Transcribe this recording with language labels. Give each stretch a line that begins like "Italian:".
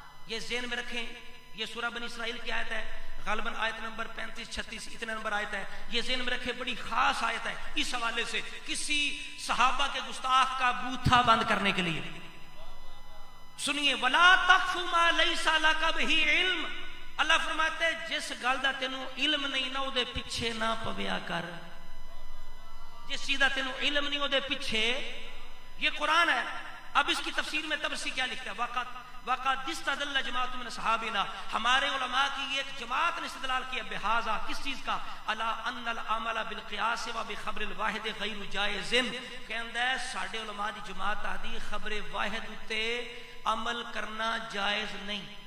Urdu: یہ ذہن میں رکھیں، یہ سورہ بنی اسرائیل کی آیت ہے، غالباً آیت نمبر 35-36 اتنے نمبر آیت ہے. یہ ذہن میں رکھے، بڑی خاص آیت ہے اس حوالے سے کسی صحابہ کے گستاخ کا بوتھا بند کرنے کے لیے.
Arabic: سنیے، وَلَا تَخْفُ مَا لَيْسَ لَكَ بِهِ عِلْمٌ.
Punjabi: اللہ فرماتے ہیں جس گل دا تینوں علم نہیں نہ دے پیچھے نہ پویا کر. جس چیز دا تینوں علم نہیں دے پیچھے،
Urdu: یہ قرآن ہے. اب اس کی تفسیر میں طبرسی کیا لکھتا ہے؟
Arabic: وقد استدل جماعت من صحابنا،
Urdu: ہمارے علماء کی ایک جماعت نے استدلال کیا بہذا، کس چیز کا؟
Arabic: الا ان العمل بالقیاس و بخبر الواحد غیر جائز.
Punjabi: کہندا ہے ساڈے علماء دی جماعت آدی خبر واحد تے عمل کرنا جائز نہیں.